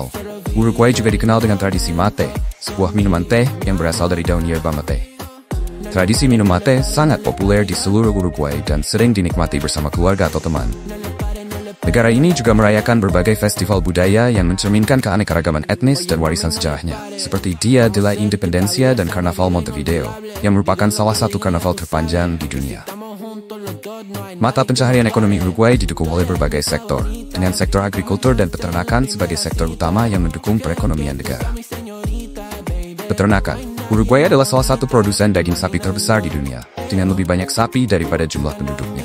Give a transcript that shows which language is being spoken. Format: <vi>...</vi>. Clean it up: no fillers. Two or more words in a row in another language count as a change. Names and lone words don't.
<id>Uruguay juga dikenal dengan tradisi mate, sebuah minuman teh yang berasal dari daun yerba mate. Tradisi minum mate sangat populer di seluruh Uruguay dan sering dinikmati bersama keluarga atau teman. Negara ini juga merayakan berbagai festival budaya yang mencerminkan keanekaragaman etnis dan warisan sejarahnya, seperti Dia de la Independencia dan Karnaval Montevideo, yang merupakan salah satu karnaval terpanjang di dunia. Mata pencaharian ekonomi Uruguay didukung oleh berbagai sektor, dengan sektor agrikultur dan peternakan sebagai sektor utama yang mendukung perekonomian negara. Peternakan, Uruguay adalah salah satu produsen daging sapi terbesar di dunia, dengan lebih banyak sapi daripada jumlah penduduknya.</id>